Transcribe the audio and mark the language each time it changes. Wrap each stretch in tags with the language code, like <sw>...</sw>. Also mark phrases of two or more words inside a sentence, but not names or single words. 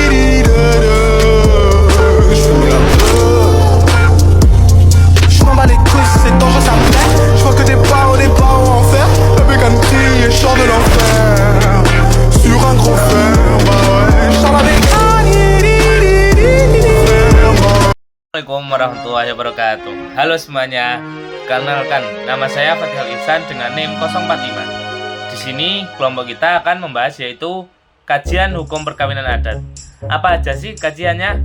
<fr>Je m'en bats les couilles, c'est dangereux, ça me plaît. Je vois que des barreaux en fer. La bécane crie et je sors de l'enfer. Sur un gros fer, bah ouais. Je sors la bécane.</fr> <ar>السلام عليكم ورحمة الله وبركاته.</ar> <id>Halo semuanya, kenalkan nama saya Fatihul Ihsan dengan NIM 045. Di sini kelompok kita akan membahas yaitu kajian hukum perkawinan adat. Apa aja sih kajiannya?</id>